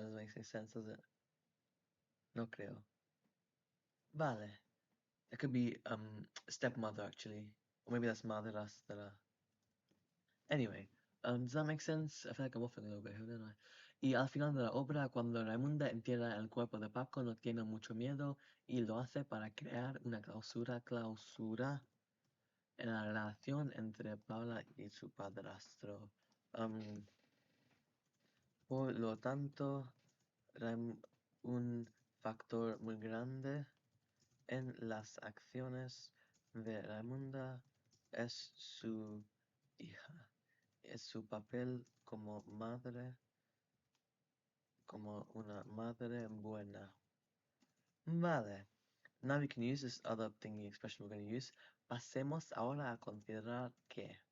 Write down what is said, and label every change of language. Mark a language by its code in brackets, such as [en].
[en] Doesn't make any sense, does it? [es] No creo. Vale. [en] It could be stepmother actually, or maybe that's madrastra. Anyway, does that make sense? I feel like I'm waffling a little bit here, don't I? [es] Y al final de la obra, cuando Raimunda entierra el cuerpo de Paco, no tiene mucho miedo y lo hace para crear una clausura en la relación entre Paula y su padrastro. Por lo tanto, un factor muy grande en las acciones de Raimunda es su hija, es su papel como madre, como una madre buena. Vale. [en] Now we can use this other thingy expression we're going to use. [es] Pasemos ahora a considerar que.